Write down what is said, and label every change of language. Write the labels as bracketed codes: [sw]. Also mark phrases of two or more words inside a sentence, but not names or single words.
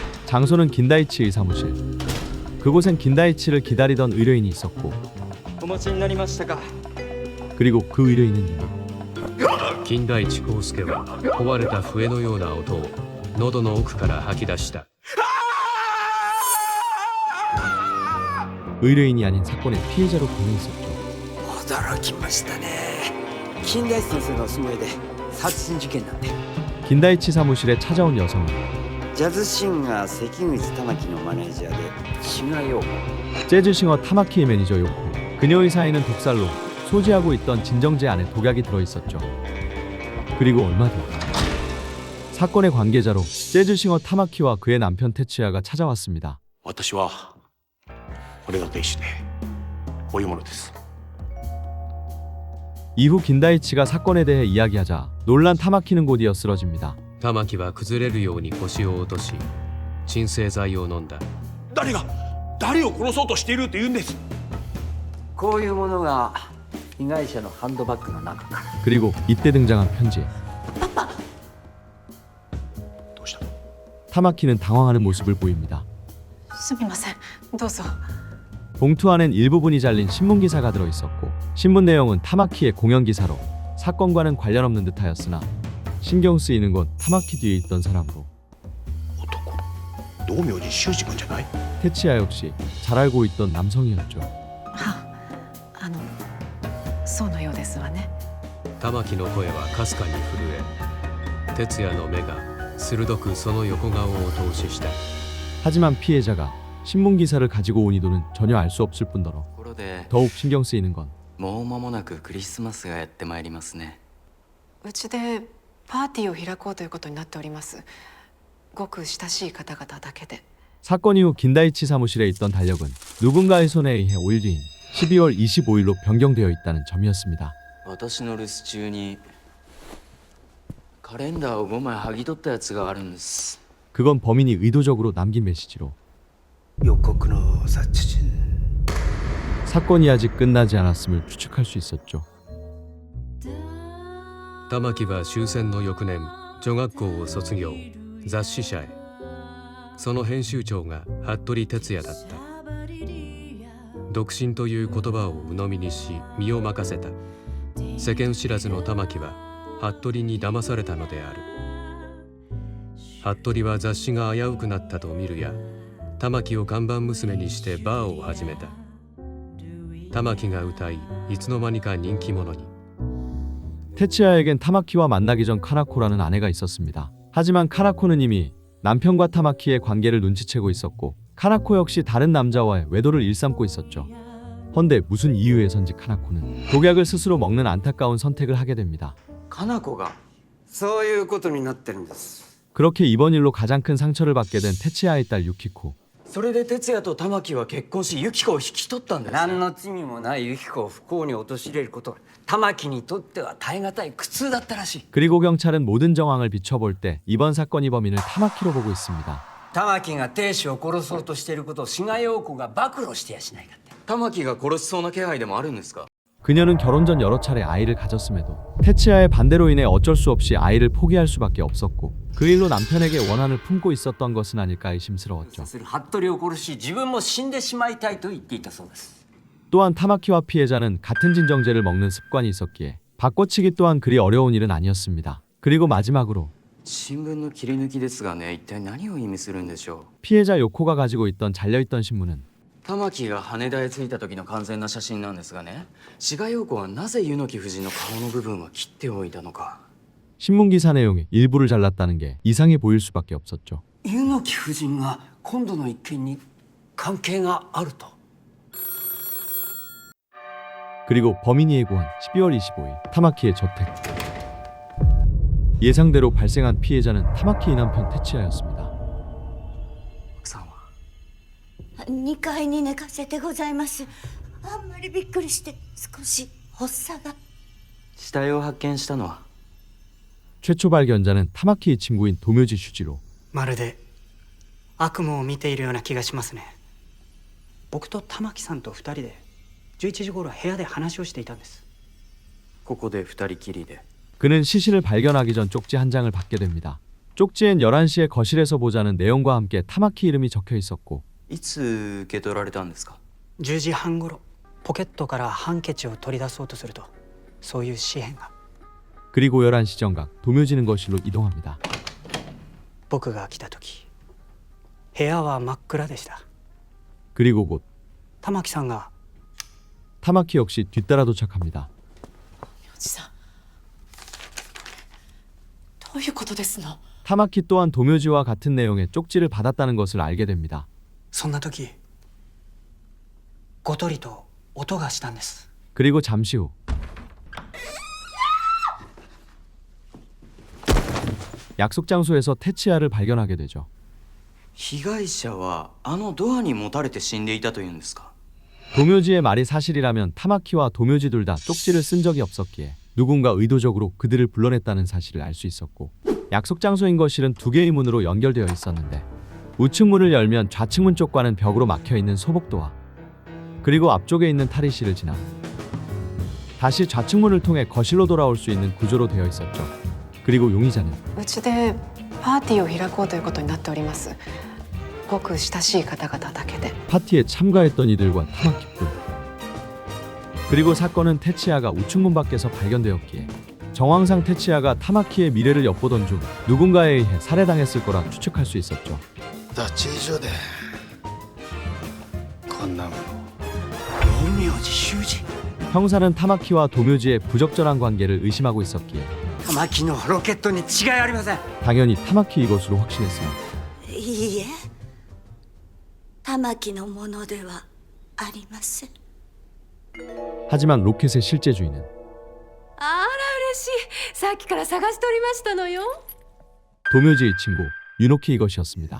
[ko] 장소는 긴다이치의 사무실. 그곳엔 긴다이치를 기다리던 의뢰인이 있었고, [ja] お持ちになりましたか。 [ko] 그리고 그 의뢰인은 이미 [ja] 金田一耕助は壊れた笛のような音を喉の奥から吐き出した。 [ko] 의뢰인이 아닌 사건의 피해자로 보내 있었죠. [ja] 驚きましたね。金田一先生のお住まいで殺人事件なんで。 [ko] 긴다이치 사무실에 찾아온 여성은 [ja] ジャズシンガー関口玉木のマネージャーで志賀陽子。 [ko] 재즈싱어 타마키의 매니저 요코. 그녀의 사인은 독살로 소지하고 있던 진정제 안에 독약이 들어있었죠. 그리고 얼마 뒤 사건의 관계자로 재즈싱어 타마키와 그의 남편 테츠야가 찾아왔습니다. [ja] 私はこれが亭主でこういうものです。 [ko] 이후 긴다이치가 사건에 대해 이야기하자 놀란 타마키는 곧이어 쓰러집니다. [ja] 玉木は崩れるように腰を落とし鎮静剤を飲んだ。誰を殺そうとしていると言うんです。こういうものが被害者のハンドバッグの中から。 [ko] 그리고 이때 등장한 편지. [ja] どうしたの？ [ko] 타마키는 당황하는 모습을 보입니다. [ja] すみません、どうぞ。 [ko] 봉투 안엔 일부분이 잘린 신문기사가 들어있었고, 신문 내용은 타마키의 공연기사로 사건과는 관련 없는 듯하였으나 신경 쓰이는 건 타마키 뒤에 있던 사람으로. [ja] 男？道明寺修二君じゃない？ [ko] 테치야 역시 잘 알고 있던 남성이었죠. [ja] そうのようですわね。玉木の声はかすかに震え哲也の目が鋭くその横顔を透視した。 [ko] 하지만 피해자가 신문기사를 가지고 온 의도는 전혀 알 수 없을 뿐더러 [ja] ところで、 [ko] 더욱 신경 쓰이는 건 [ja] もう間もなくクリスマスがやってまいりますね。うちでパーティーを開こうということになっております。ごく親しい方々だけで。 [ko] 사건 이후 긴다이치 사무실에 있던 달력은 누군가의 손에 의해 5일 뒤인 12월 25일로 변경되어 있다는 점이었습니다. [ja] 私の留守中にカレンダーを5枚剥ぎ取ったやつがあるんです。 [ko] 그건 범인이 의도적으로 남긴 메시지로 [ja] 予告の殺人。 [ko] 사건이 아직 끝나지 않았음을 추측할 수 있었죠. [ja] 玉木は終戦の翌年女学校を卒業、雑誌社へ。その編集長が服部哲也だった。独身という言葉を鵜呑みにし身を任せた。世間知らずの玉木は服部に騙されたのである。服部は雑誌が危うくなったと見るや、玉木を看板娘にしてバーを始めた。玉木が歌い、いつの間にか人気者に。 [ko] 테츠야에겐 타마키와 만나기 전 카나코라는 아내가 있었습니다. 하지만 카나코는 이미 남편과 타마키의 관계를 눈치채고 있었고, 카나코 역시 다른 남자와의 외도를 일삼고 있었죠. 헌데 무슨 이유에선지 카나코는 독약을 스스로 먹는 안타까운 선택을 하게 됩니다. [ja] かな子がそういうことになってるんです。 [ko] 그렇게 이번 일로 가장 큰 상처를 받게 된 테츠야의 딸 유키코. [ja] それで哲也と玉木は結婚しユキコを引き取ったんです。何の罪もないユキコを不幸に陥れることは玉木にとっては耐え難い苦痛だったらしい。 [ko] 그리고 경찰은 모든 정황을 비춰볼 때 이번 사건의 범인을 타마키로 보고 있습니다. [ja] 玉木が亭主を殺そうとしていることを志賀陽子が暴露してやしないかって。玉木が殺しそうな気配でもあるんですか？ [ko] 그녀는 결혼 전 여러 차례 아이를 가졌음에도 테츠야의 반대로 인해 어쩔 수 없이 아이를 포기할 수밖에 없었고, 그 일로 남편에게 원한을 품고 있었던 것은 아닐까 의심스러웠죠. [ja] する服部を殺し自分も死んでしまいたいと言っていたそうです。 [ko] 또한 타마키와 피해자는 같은 진정제를 먹는 습관이 있었기에 바꿔치기 또한 그리 어려운 일은 아니었습니다. 그리고 마지막으로 [ja] 新聞の切り抜きですがね、一体何を意味するんでしょう。 [ko] 피해자 요코가 가지고 있던 잘려있던 신문은 [ja] 玉木が羽田へ着いた時の完全な写真なんですがね、志賀陽子はなぜ柚木夫人の顔の部分は切っておいたのか。 [ko] 신문기사 내용의 일부를 잘랐다는 게 이상해 보일 수밖에 없었죠. [ja] 柚木夫人が今度の一件に関係があると。 [ko] 그리고 범인이 예고한 12월 25일 타마키의 저택. 예상대로 발생한 피해자는 타마키의 남편 테츠야였습니다. [ja] 奥さんは 2階に寝かせてございます。あんまりびっくりして少し発作が。死体を発見したのは [ko] 최초 발견자는 타마키의 친구인 도묘지 슈지로. [ja] まるで悪夢を見ているような気がしますね。僕と玉木さんと2人で11時頃部屋で話をしていたんです。ここで二人きりで。 [ko] 그는 시신을 발견하기 전 쪽지 한 장을 받게 됩니다. 쪽지엔 11시에 거실에서 보자는 내용과 함께 타마키 이름이 적혀 있었고 [ja] いつ受け取られたんですか？ 10時半ごろポケットからハンケチを取り出そうとするとそういう紙片が [ko] 그리고 11시 정각 도묘지는 거실로 이동합니다. [ja] 僕が来た時部屋は真っ暗でした。 [ko] 그리고 곧 [ja] 玉木さんが [ko] 타마키 역시 뒤따라 도착합니다. [ja] おじさんどういうことですの？ [ko] 타마키 또한 도묘지와 같은 내용의 쪽지를 받았다는 것을 알게 됩니다. [ja] そんな時ごとりと音がしたんです。 [ko] 그리고 잠시 후 약속 장소에서 테치야를 발견하게 되죠. [ja] 被害者はあのドアに持たれて死んでいたというんですか？ [ko] 도묘지의 말이 사실이라면 타마키와 도묘지 둘 다 쪽지를 쓴 적이 없었기에 누군가 의도적으로 그들을 불러냈다는 사실을 알 수 있었고 약속 장소인 거실은 두 개의 문으로 연결되어 있었는데 우측 문을 열면 좌측 문 쪽과는 벽으로 막혀있는 소복도와 그리고 앞쪽에 있는 탈의실을 지나 다시 좌측 문을 통해 거실로 돌아올 수 있는 구조로 되어 있었죠. 그리고 용의자는 [ja] うちでパーティーを開こうということになっております。ごく親しい方々だけで。 [ko] 파티에 참가했던 이들과 타마키뿐. 그리고 사건은 테치야가 우측 문 밖에서 발견되었기에 정황상 테치야가 타마키의 미래를 엿보던 중 누군가에 의해 살해당했을 거라 추측할 수 있었죠. [ja] 脱衣所でこんなもの陰陽師修二 [ko] 형사는 타마키와 도묘지의 부적절한 관계를 의심하고 있었기에 [ja] 玉木のロケットに違いありません。 [ko] 당연히 타마키 이것으로 확신했으나 [ja] いいえ玉木のものではありません。 [ko] 하지만 로켓의 실제 주인은 [ja] あら嬉しい。さっきから探しておりましたのよ。 [ko] 도묘지의 친구 유노키 이것이었습니다.